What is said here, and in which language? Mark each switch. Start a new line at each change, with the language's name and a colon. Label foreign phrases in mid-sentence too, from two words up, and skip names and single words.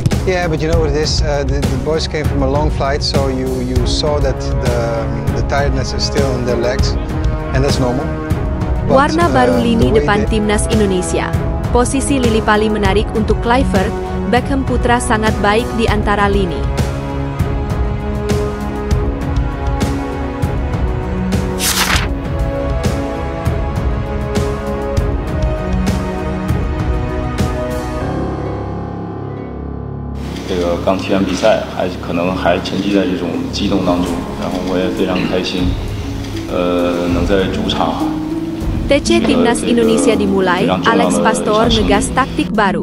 English: Yeah, but you know what it is. The boys came from a long flight, so you saw that the tiredness is still in their legs, and that's normal. But,
Indonesian: Warna baru lini
English: the way
Indonesian: depan timnas Indonesia. Posisi Lily Pali menarik untuk Kluivert. Beckham Putra sangat baik di antara lini.
Chinese: 刚踢完比赛，可能还沉浸在这种激动当中，然后我也非常开心，能在主场。
Indonesian: TC Timnas Indonesia dimulai, Alex Pastor ngegas taktik baru.